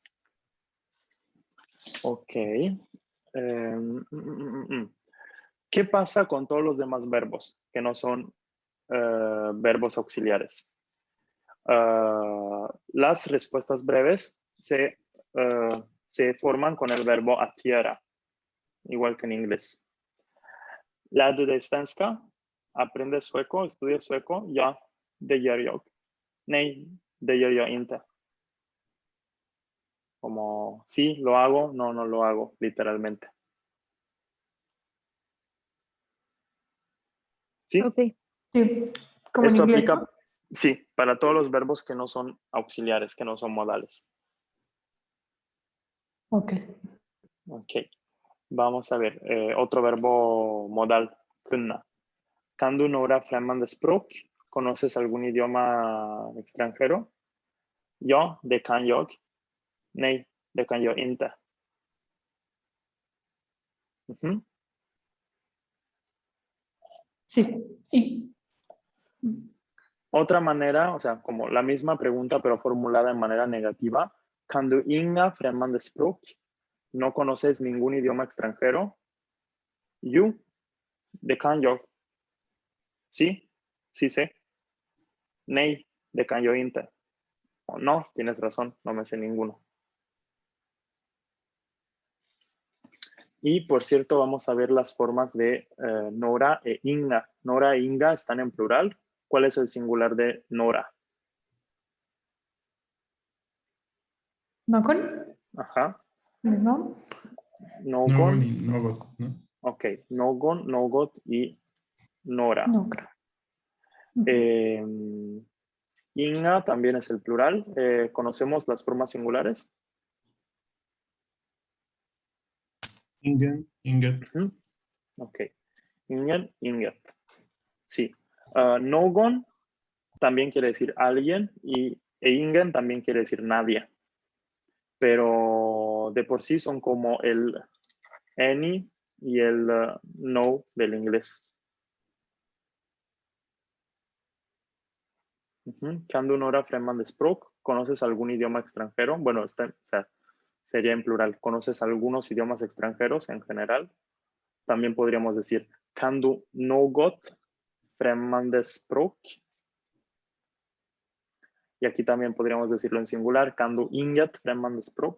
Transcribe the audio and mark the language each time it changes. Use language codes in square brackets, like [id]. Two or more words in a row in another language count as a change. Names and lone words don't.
[es] Ok. ¿Qué pasa con todos los demás verbos que no son verbos auxiliares? Las respuestas breves se forman con el verbo [sv] att göra, [es] igual que en inglés. [sv] Lär du dig svenska? [es] ¿Aprendes sueco? ¿Estudias sueco? [sv] Ja, det gör jag. Nej, det gör jag inte. [es] Como sí, lo hago, no, no lo hago, literalmente. ¿Sí? Ok. Sí, como en Esto inglés, aplica, ¿no? sí, para todos los verbos que no son auxiliares, que no son modales. Ok. Ok. Vamos a ver, otro verbo modal, kunna. [sv] Kan du några främmande språk? [es] ¿Conoces algún idioma extranjero? [sv] Ja, det kan jag. Nej, det kan jag inte. [es] Ujú. Sí. Y Otra manera, o sea, como la misma pregunta, pero formulada en manera negativa. [sv] Kan du inga främmande språk? [es] ¿No conoces ningún idioma extranjero? [sv] Jo, det kan jag. [es] Sí, sí sé. [sv] Nej, det kan jag inte. [es] O no, tienes razón, no me sé ninguno. Y por cierto, vamos a ver las formas de Nora e Inga. Nora e Inga están en plural. ¿Cuál es el singular de Nora? no con, Ajá. ¿no? No No, con. ni något. No. Ok, [sv] någon, något [es] y Nora. No creo. Inga también es el plural. ¿Conocemos las formas singulares? [sv] Ingen, inget. [es] Ujú. Ok. [sv] Ingen, inget. [es] Sí. Någon también quiere decir alguien e ingen también quiere decir nadie. Pero de por sí son como el any y el no del inglés. [sv] Kan du några främmande språk? [es] ¿Conoces algún idioma extranjero? Bueno, o sea, sería en plural. ¿Conoces algunos idiomas extranjeros en general? También podríamos decir, [sv] kan du något främmande språk? [es] Y aquí también podríamos decirlo en singular, [sv] kan du inget främmande språk?